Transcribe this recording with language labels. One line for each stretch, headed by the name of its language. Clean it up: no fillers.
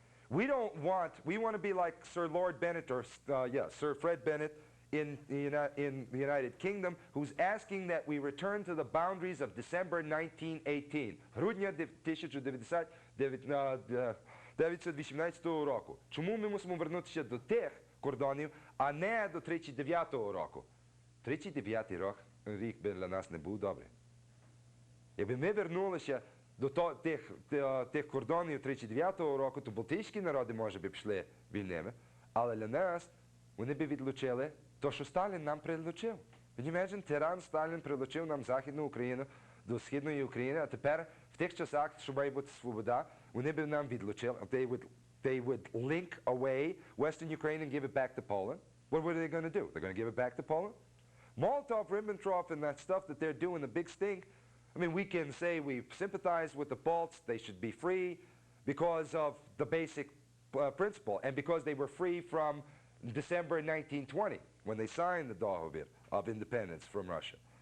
English: We want to be like Sir Lord Bennett, or Sir Fred Bennett in the United Kingdom, who's asking that we return to the boundaries of December 1918.
Ukrainian: Грудня 1918 року. Чому ми мусимо вернутися до тих кордонів, а не до 39-го року? 39-й рік би для нас не був добрий. Якби ми вернулися до тих кордонів 39-го року, то балтійські народи, може би, пішли вільними, але для нас вони би відлучили то, що Сталін нам прилучив.
English: Can you imagine?
Ukrainian: Тиран Сталін прилучив нам Західну Україну до Східної України, а тепер в тих часах, що має бути свобода, вони б нам відлучили.
English: They would link away Western Ukraine and give it back to Poland. What were they going to do? They're going to give it back to Poland? Molotov, Ribbentrop, and that stuff that they're doing, the big stink, I mean, we can say we sympathize with the Balts, they should be free because of the basic principle, and because they were free from December 1920, when they signed the Dohovir of independence from Russia.